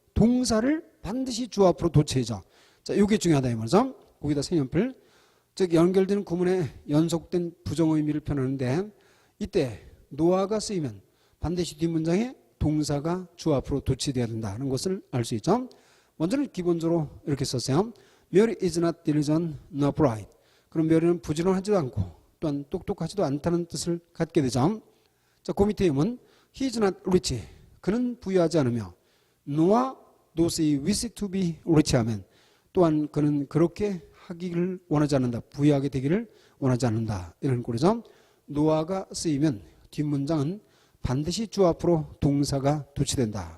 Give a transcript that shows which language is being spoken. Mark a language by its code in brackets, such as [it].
[ko] 동사를 반드시 주 앞으로 도치해줘. 자, 이게 중요하다 이 말이죠. 거기다 색연필. 즉 연결되는 구문에 연속된 부정 의미를 표현하는데 이때 no아가 쓰이면 반드시 뒷문장에 동사가 주 앞으로 도치되어야 된다는 것을 알 수 있죠. 먼저는 기본적으로 이렇게 썼어요. [en] Mary is not diligent nor bright. [ko] 그럼 Mary는 부지런하지도 않고 또한 똑똑하지도 않다는 뜻을 갖게 되죠. 자, 그 밑에 의문 [en] He is not rich. [ko] 그는 부유하지 않으며 [en] nor does he wish to be rich [ko] 하면 또한 그는 그렇게 하기를 원하지 않는다. 부유하게 되기를 원하지 않는다. 이런 꼴이죠. 노아가 쓰이면 뒷문장은 반드시 주 앞으로 동사가 도치된다.